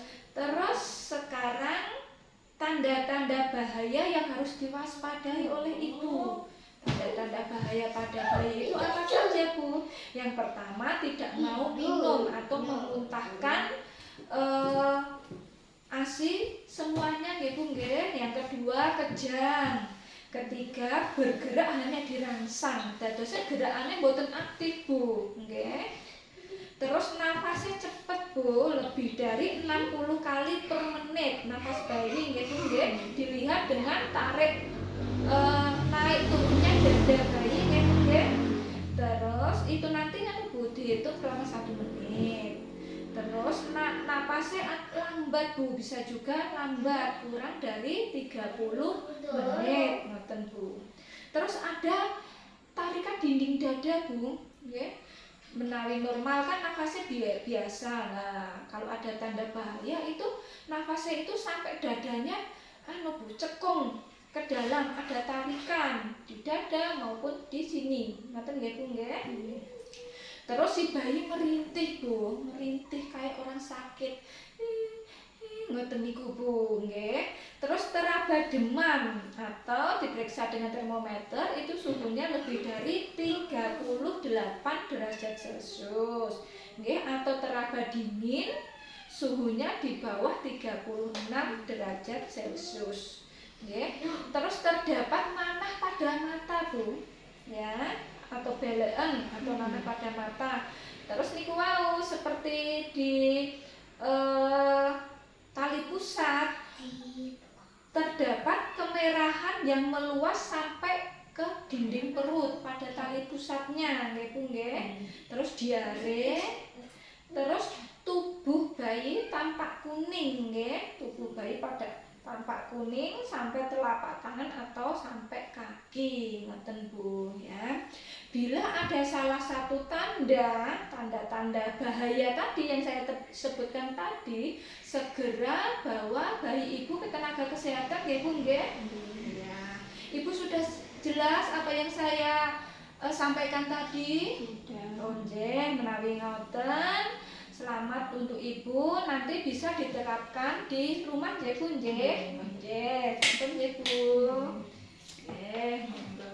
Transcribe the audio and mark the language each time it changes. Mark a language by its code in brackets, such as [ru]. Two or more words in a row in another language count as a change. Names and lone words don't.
[id] Terus sekarang tanda-tanda bahaya yang harus diwaspadai oleh ibu. Tanda-tanda bahaya pada bayi itu apa saja Bu? Yang pertama, tidak mau minum atau memuntahkan ASI semuanya [jv] nggih Bu nggih. [id] Yang kedua, kejang. Ketiga, bergerak hanya dirangsang. [jv] Dadosnya gerakannya mboten aktif Bu nggih. [id] Terus nafasnya cepat Bu, lebih dari 60 kali per menit. Nafas bayi [jv] nggih Bu nggih. [id] Dilihat dengan tarik naik turunnya dada bayi [jv] nggih Bu nggih. [id] Terus itu nanti Bu dihitung selama 1 menit. Terus napasnya lambat Bu, bisa juga lambat, kurang dari 30 menit ngoten Bu. Terus ada tarikan dinding dada Bu nggih. Menawi normal kan nafasnya biasa. Nah, kalau ada tanda bahaya itu nafasnya itu sampai dadanya Bu cekung ke dalam, ada tarikan di dada maupun di sini. [jv] Ngoten nggih Bu nggih. [id] Terus si bayi merintih Bu, merintih kayak orang sakit. [jv] Ngoten niku Bu nggih. [id] Terus teraba demam atau diperiksa dengan termometer itu suhunya lebih dari 38 derajat Celcius. Nggih, atau teraba dingin suhunya di bawah 36 derajat Celcius. Nggih. Terus terdapat nanah pada mata Bu. Ya, atau beleen atau nanah pada mata. Terus [jv] niku wau [id] seperti di tali pusat terdapat kemerahan yang meluas sampai ke dinding perut pada tali pusatnya [jv] nggih Bu nggih. [id] Terus diare. Terus tubuh bayi tampak kuning nggih, tubuh bayi pada tampak kuning sampai telapak tangan atau sampai kaki ngoten Bu ya. Bila ada salah satu tanda-tanda bahaya tadi yang saya sebutkan tadi, segera bawa bayi ibu ke tenaga kesehatan ya Bu nggih. Ya. Ibu sudah jelas apa yang saya sampaikan tadi? [jv] Oh nggih, menawi ngoten. [id] Selamat untuk ibu, nanti bisa diterapkan di rumah [jv] nggih Bu nggih. Nggih, sampun nggih Bu. Nggih.